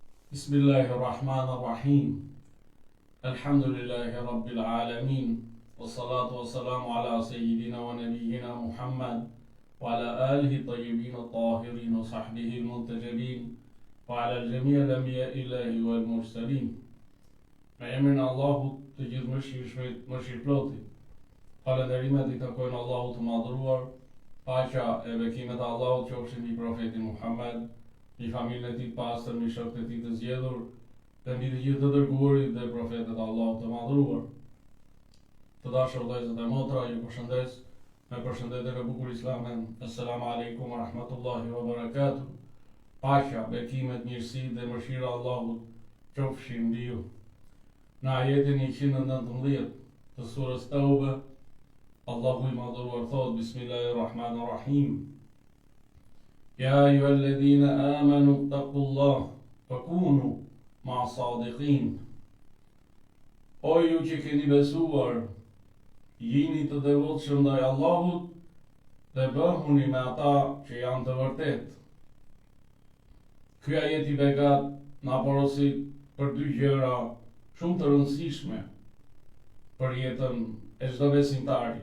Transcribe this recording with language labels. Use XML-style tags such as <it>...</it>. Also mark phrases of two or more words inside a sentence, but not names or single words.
<ar>بسم الله الرحمن الرحيم. الحمد لله رب العالمين. والصلاة والسلام على سيدنا ونبينا محمد وعلى آله الطيبين الطاهرين وصحبه المنتجبين وعلى جميع الأنبياء الإلهيين والمرسلين.</ar> <sq>Me emrin e Allahut të gjithë mëshirëploti. Falënderimet I takojnë Allahut të madhëruar, paqja e bekimet e Allahut qofshin mbi profetin Muhammed, I familjen e tij pastër, mbi shokët e tij të zgjedhur, dhe mbi të gjithë të dërguarit dhe profetët e Allahut të madhëruar. Të dashur vëllezër dhe motra, ju përshëndes me përshëndetjen e bukur islame.</sq> <ar>السلام عليكم ورحمة الله وبركاته.</ar> <sq>Paqja, bekimet, mirësitë dhe mëshira e Allahut qofshin mbi ju. Në ajetin 119 të surës Tauba, Allahu I madhëruar thot:</sq> <ar>بسم الله الرحمن الرحيم. يا أيها الذين آمنوا اتقوا الله فكونوا مع الصادقين.</ar> <sq>O ju që keni besuar, jini të devotshëm ndaj Allahut dhe bëhuni me ata që janë të vërtet. Ky ajet I begat na porosit për dy gjëra shumë të rëndësishme për jetën e çdo besimtari.</sq>